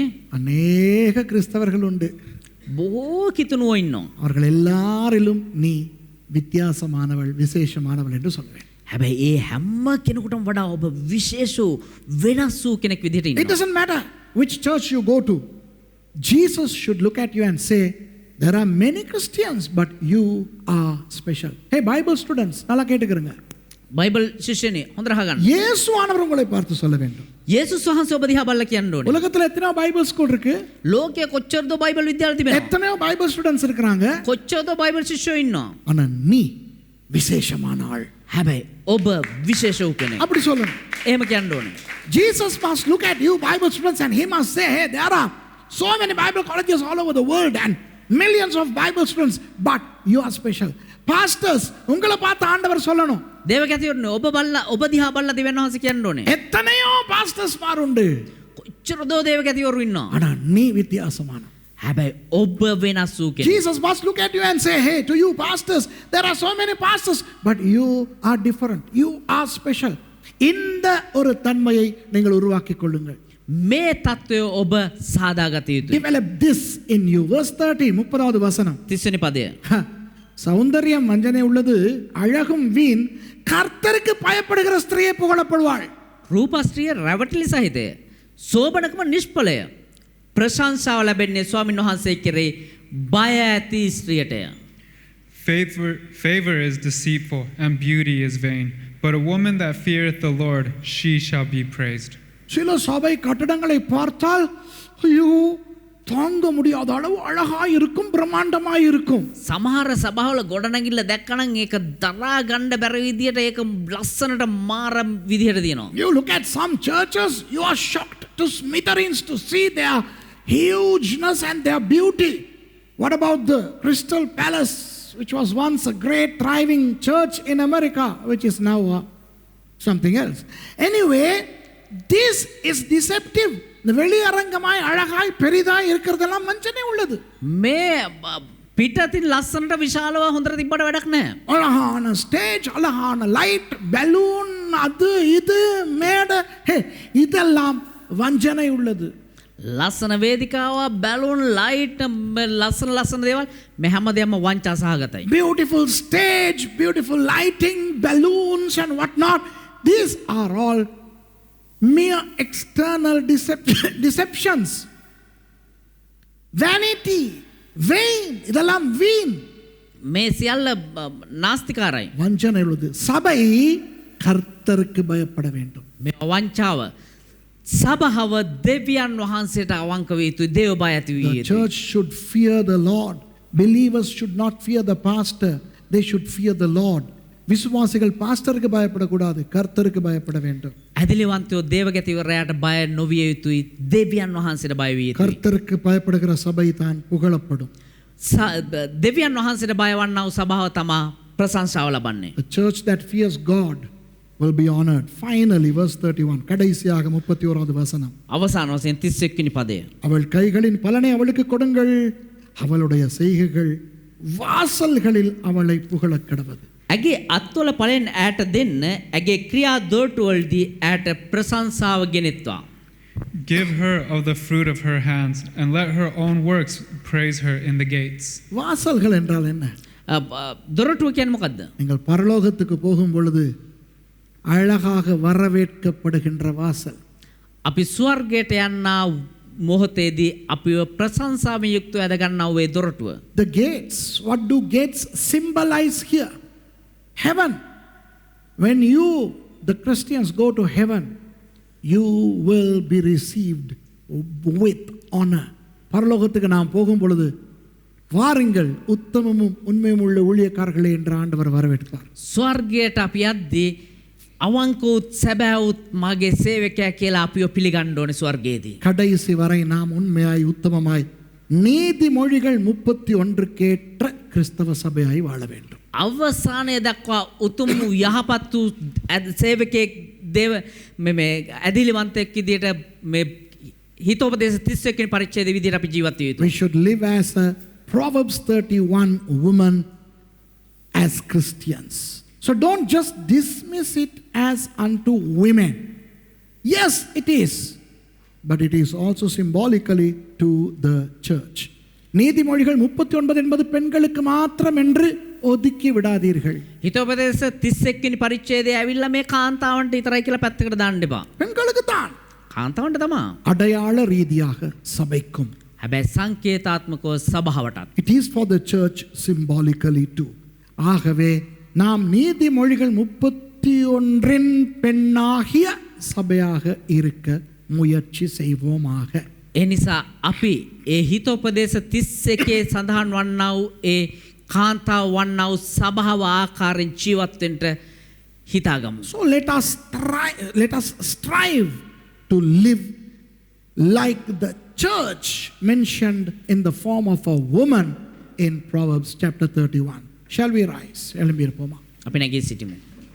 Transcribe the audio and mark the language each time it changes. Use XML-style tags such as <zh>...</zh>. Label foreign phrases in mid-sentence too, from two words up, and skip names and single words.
<ta>அநேக கிறிஸ்தவர்கள் உண்டு.</ta> <si>බොහෝ කිතුණුවෝ ඉන්නවා.</si> <ta>அவர்கள் எல்லாரிலும் நீ வித்தியாசமானவள், விசேஷமானவள் என்று சொல்வேன்.</ta> <si>හැබැයි ඒ හැම කෙනෙකුටම වඩා ඔබ විශේෂ වෙනස් වූ කෙනෙක් විදිහට</si> <en>It</en> <si>ඉන්නවා.</si> <en>doesn't matter which church you go to, Jesus should look at you and say, there are many Christians, but you are special. Hey, Bible students,</en> <ta>நல்லா கேட்டுக்கோங்க.</ta> <si>බයිබල් ශිෂ්‍යනේ හොඳට අහගන්න.</si> <ta>இயேசுவானவர் உங்களை பார்த்து சொல்ல வேண்டும்.</ta> <si>යේසුස් වහන්සේ ඔබ දිහා බලලා කියන්න ඕනේ.</si> <ta>உலகத்துல எத்தனை</ta> <en>Bible school</en> <ta>இருக்கு?</ta> <si>ලෝකයේ කොච්චරද බයිබල් විද්‍යාල තිබෙනවා?</si> <ta>எத்தனையோ</ta> <en>Bible students</en> <ta>இருக்காங்க.</ta> <si>කොච්චරද බයිබල් ශිෂ්‍යයෝ ඉන්නවා?</si> <ta>ஆனா நீ விசேஷமான ஆள்.</ta> <si>හැබැයි ඔබ විශේෂ වූ කෙනෙක්.</si> <ta>அப்படி சொல்லணும்.</ta> <si>එහෙම කියන්න ඕනේ.</si> <en>Jesus must look at you Bible students and he must say, hey, there are so many Bible colleges all over the world and millions of Bible students, but you are special. Pastors,</en> <ta>உங்களை பார்த்து ஆண்டவர் சொல்லணும்.</ta> <si>දේවකැතිවරනේ ඔබ දිහා බලලා දෙවියන් වහන්සේ කියන්න ඕනේ.</si> <ta>எத்தனையோ pastors மாරුண்டு.</ta> <si>කොච්චරද දේවකැතිවරු ඉන්නවා.</si> <ta>ஆனா நீ வித்தியாசமான.</ta> <si>හැබැයි ඔබ වෙනස් වූ කෙනෙක්.</si> <en>Jesus must look at you and say, hey, to you pastors, there are so many pastors, but you are different. You are special.</en> <ta>இந்த ஒரு தன்மையை நீங்கள் உருவாக்கிக் கொள்ளுங்கள்.</ta> <si>මේ தত্ত্বය ඔබ සාදාගත යුතුයි.</si> <en>Develop this in you. Verse 30,</en> <ta>30வது வசனம்.</ta> <si>30 වෙනි පදය.</si> <ta>சௌந்தரியம் வஞ்சனை உள்ளது, அழகும் வீண், கர்த்தருக்கு பயப்படுகிற ஸ்திரீயை புகழப்படுவாள்.</ta> <si>රූපස්ත්‍රිය රැවටිලි සහිතය. සෝබනකම නිෂ්ඵලය. ප්‍රශංසාව ලැබෙන්නේ ස්වාමීන් වහන්සේ කෙරෙහි බය ඇති ස්ත්‍රියටය.</si> <en>Favor is deceitful and beauty is vain, but a woman that feareth the Lord, she shall be praised.</en> <ta>சில சபை கட்டடங்களை பார்த்தால் ஐயோ தாங்க முடியாத அளவு அழகாய் இருக்கும், பிரம்மாண்டமாய் இருக்கும்.</ta> <si>සමහර සභාවල ගොඩනැගිල්ල දැක්කනම් ඒක දරා ගන්න බැරි විදියට ඒක ලස්සනට මාර විදියට තියෙනවා.</si> <en>You look at some churches, you are shocked to smithereens to see their hugeness and their beauty. What about the Crystal Palace, which was once a great thriving church in America, which is now something else? Anyway, this is deceptive.</en> <ta>இந்த வெளியரங்கமாய் அழகாய் பெரிதாய் இருக்கிறதெல்லாம் வஞ்சனை உள்ளது.</ta> <si>මේ පිටතින් ලස්සනට විශාලව හොඳට තිබ්බට වැඩක් නැහැ.</si> <ta>அழகான ஸ்டேஜ், அழகான லைட், பலூன், அது இது மேடை, இதெல்லாம் வஞ்சனை உள்ளது.</ta> <si>ලස්සන වේදිකාව, බැලුන්, ලයිට්, ලස්සන දේවල් මේ හැමදේම වංචා සහගතයි.</si> <en>Beautiful stage, beautiful lighting, balloons and what not. These are all mere external deceptions. Vanity, vain,</en> <ta>இதெல்லாம் வீண்.</ta> <si>මේ සියල්ල නාස්තිකාරයි.</si> <ta>வஞ்சனை உள்ளது. சபை கர்த்தருக்கு பயப்பட வேண்டும்.</ta> <si>මේ වංචාව. සභාව දෙවියන් වහන්සේට අවංක වේ යුතුයි. දේව බය ඇති විය</si> <en>The</en> <si>යුතුයි.</si> <en>church should fear the Lord. Believers should not fear the pastor. They should fear the Lord.</en> <ta>விசுவாசிகள் பாஸ்டருக்கு பயப்படக்கூடாது, கர்த்தருக்கு பயப்பட வேண்டும்.</ta> <si>ඇදිලිවන්තයෝ දේවගැතිවරයාට බය නොවිය යුතුයි. දෙවියන් වහන්සේට බය විය යුතුයි.</si> <ta>கர்த்தருக்கு பயப்படுகிற சபை தான் புகழப்படும்.</ta> <si>දෙවියන් වහන්සේට බය වන්නා වූ සභාව තමා ප්‍රශංසාව ලබන්නේ.</si> <en>The church that fears God will be honored. Finally, verse 31.</en> <ta>கடைசியாக 31வது வசனம்.</ta> <si>අවසාන වශයෙන් 31 වෙනි පදය.</si> <ta>அவள் கைகளின் பலனை அவளுக்கு கொடுங்கள், அவளுடைய செய்கைகள் வாசல்களில் அவளை புகழக் கடவது.</ta> <si>ඇගේ අත්වල පලෙන් ඈට දෙන්න, ඇගේ ක්‍රියා දොරටුවලදී ඈට ප්‍රශංසාව ගෙනෙත්වා.</si> <en>Give her of the fruit of her hands, and let her own works praise her in the gates.</en> <ta>வாசல்கள் என்றால் என்ன?</ta> <si>දොරටුව කියන්නේ මොකද්ද?</si> <ta>நீங்கள் பரலோகத்துக்கு போகும் பொழுது அழகாக வரவேற்கப்படுகின்ற வாசல்.</ta> <si>අපි ස්වර්ගයට යන්නා මොහොතේදී අපිව ප්‍රශංසාවෙන් යුක්තව ඇද ගන්නා වූ දොරටුව.</si> <en>The gates, what do gates symbolize here? Heaven. When you, the Christians, go to heaven, you will be received with honor.</en> <ta>பரலோகத்துக்கு நாம் போகும் பொழுது வாருங்கள் உத்தமமும் உண்மையும் உள்ள ஊழியக்காரர்களே என்று ஆண்டவர் வரவேற்பார்.</ta> <si>ස්වර්ගයට අපි යද්දී අවංකවුත් සැබෑවුත් මගේ සේවකයා කියලා අපිව පිළිගන්න ඕනේ ස්වර්ගයේදී.</si> <ta>கடைசி வரை நாம் உண்மையாய் உத்தமமாய் நீதிமொழிகள் 31 கேற்ற கிறிஸ்தவ சபையாய் வாழ வேண்டும்.</ta> <si>අවසානය දක්වා උතුම් වූ යහපත් වූ සේවකයෙක් දේව මේ ඇදිලිවන්තයෙක් විදියට මේ හිතෝපදේශ 31 වෙනි පරිච්ඡේදයේ විදියට අපි ජීවත් වෙ යුතුයි.</si> <en>We should live as a Proverbs 31 woman as Christians. So don't just dismiss it as unto women. Yes, it is. But it is also symbolically to the church.</en> <ta>நீதிமொழிகள் 39 என்பது பெண்களுக்கு மாத்திரம் என்று ஒதுக்கி விடாதீர்கள்.</ta> <si>හිතෝපදේශ 31 වෙනි පරිච්ඡේදයේ ඇවිල්ලා මේ කාන්තාවන්ට විතරයි කියලා පැත්තකට දාන්න එපා.</si> <ta>பெண்களுக்கு தான்.</ta> <si>කාන්තාවන්ට තමා.</si> <ta>அடையாள ரீதியாக சபைக்கும்.</ta> <si>හැබැයි සංකේතාත්මකව සභාවටත්.</si> <en>It is for the church symbolically too.</en> <ta>ஆகவே நாம் நீதிமொழிகள் 31 பெண்ணாகிய சபையாக இருக்க முயற்சி செய்வோமாக.</ta> <si>ඒ නිසා අපි ඒ හිතෝපදේශ 31 සඳහන් වන්නා වූ ඒ කාන්තාව වන්නා වූ සභාව ආකාරයෙන් ජීවත් වෙන්න හිතාගමු.</si> <en>So let us strive to live like the church mentioned in the form of a woman in Proverbs chapter 31. Shall we rise?</en> <si>අපි නැගී සිටිමු.</si>